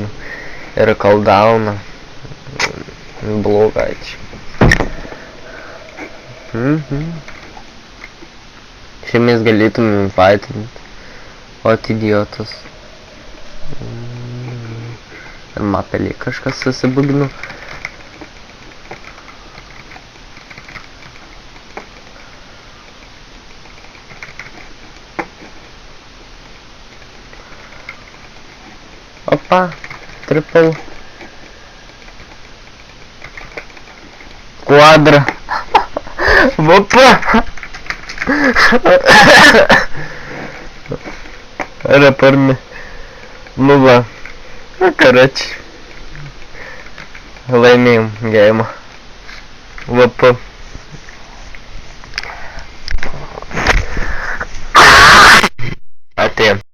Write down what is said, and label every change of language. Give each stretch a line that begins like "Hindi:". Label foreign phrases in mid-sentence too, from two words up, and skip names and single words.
Lithuanian: Ir cooldowną. Blogai čia. Čia mes galėtumėm fightinti. Ot idiotas. Ir mapelį kažkas susibugino. Opa, triple. Quadra. Opa. Reporme. Nu va. Короче. Laimėjom geimą. Opa. Atėjom.